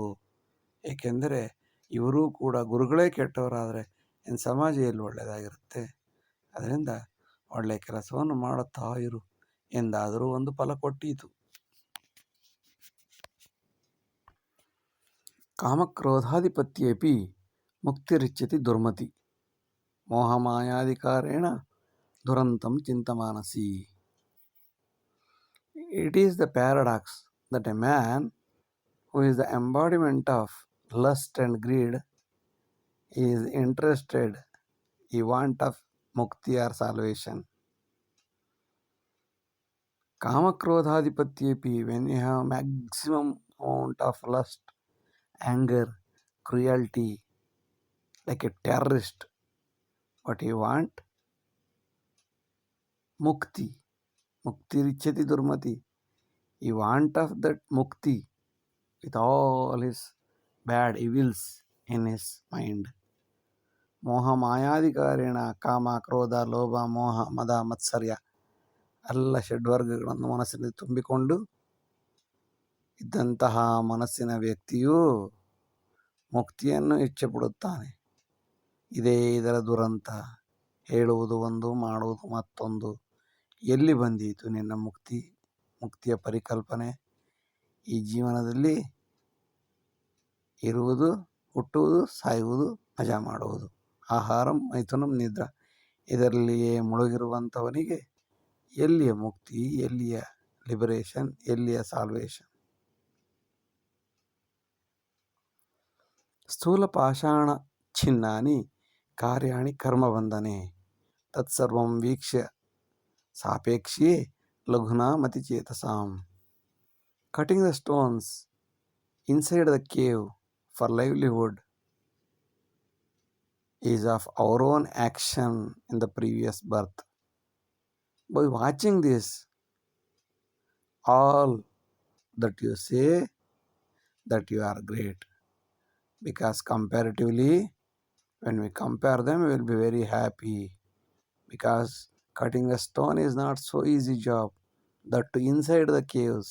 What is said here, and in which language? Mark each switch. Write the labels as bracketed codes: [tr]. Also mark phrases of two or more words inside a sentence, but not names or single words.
[kn] ಏಕೆಂದರೆ ಇವರೂ ಕೂಡ ಗುರುಗಳೇ ಕೆಟ್ಟವರಾದರೆ ಇನ್ನು ಸಮಾಜ ಎಲ್ಲಿ ಒಳ್ಳೆಯದಾಗಿರುತ್ತೆ. ಅದರಿಂದ ಒಳ್ಳೆಯ ಕೆಲಸವನ್ನು ಮಾಡುತ್ತಾ ಇರು ಎಂದಾದರೂ ಒಂದು ಫಲ ಕೊಟ್ಟೀತು. [sa] ಕಾಮಕ್ರೋಧಾಧಿಪತ್ಯೇಪಿ ಮುಕ್ತಿರಿಚ್ಯತಿ ದುರ್ಮತಿ, ಮೋಹಮಾಯಾಧಿಕಾರೇಣ ದುರಂತಂ ಚಿಂತಮಾನಸಿ. [en] It is the paradox that a man who is the embodiment of lust and greed is interested, he want of mukti or salvation. Kamakrodhadipatyepi, when you have maximum amount of lust, anger, cruelty, like a terrorist, what you want? [sa] मुक्ति. मुक्ति रिचति दुर्मति. [en] He want of that mukti with all his bad evils in his mind. [kn] ಮೋಹ ಮಾಯಾಧಿಕಾರೇಣ, ಕಾಮ, ಕ್ರೋಧ, ಲೋಭ, ಮೋಹ, ಮದ, ಮತ್ಸರ್ಯ ಎಲ್ಲ ಷಡ್ವರ್ಗಗಳನ್ನು ಮನಸ್ಸಿನಲ್ಲಿ ತುಂಬಿಕೊಂಡು ಇದ್ದಂತಹ ಮನಸ್ಸಿನ ವ್ಯಕ್ತಿಯು ಮುಕ್ತಿಯನ್ನು ಇಚ್ಛೆಪಡುತ್ತಾನೆ. ಇದೇ ಇದರ ದುರಂತ. ಹೇಳುವುದು ಒಂದು, ಮಾಡುವುದು ಮತ್ತೊಂದು. ಎಲ್ಲಿ ಬಂದೀತು ನಿನ್ನ ಮುಕ್ತಿ, ಮುಕ್ತಿಯ ಪರಿಕಲ್ಪನೆ? ಈ ಜೀವನದಲ್ಲಿ ಇರುವುದು, ಹುಟ್ಟುವುದು, ಸಾಯುವುದು, ಮಜಾ ಮಾಡುವುದು, [sa] ಆಹಾರಂ ಮೈಥುನಂ ನಿದ್ರಾ, [kn] ಇದರಲ್ಲಿಯೇ ಮುಳುಗಿರುವಂಥವನಿಗೆ ಎಲ್ಲಿಯ ಮುಕ್ತಿ, ಎಲ್ಲಿಯ ಲಿಬರೇಷನ್, ಎಲ್ಲಿಯ ಸಾಲ್ವೇಷನ್? [sa] ಸ್ಥೂಲ ಪಾಷಾಣ ಛಿನ್ನಾನಿ ಕಾರ್ಯಾಣಿ ಕರ್ಮಬಂಧನೆ ತತ್ಸರ್ವಂ ವೀಕ್ಷ್ಯ ಸಾಪೇಕ್ಷಿಯೇ ಲಘುನಾ ಮತಿಚೇತಸಾಂ. [en] cutting the stones inside the cave for livelihood is of our own action in the previous birth. By watching this, all that you say that you are great, because comparatively when we compare them we will be very happy, because cutting a stone is not so easy job, that to inside the caves.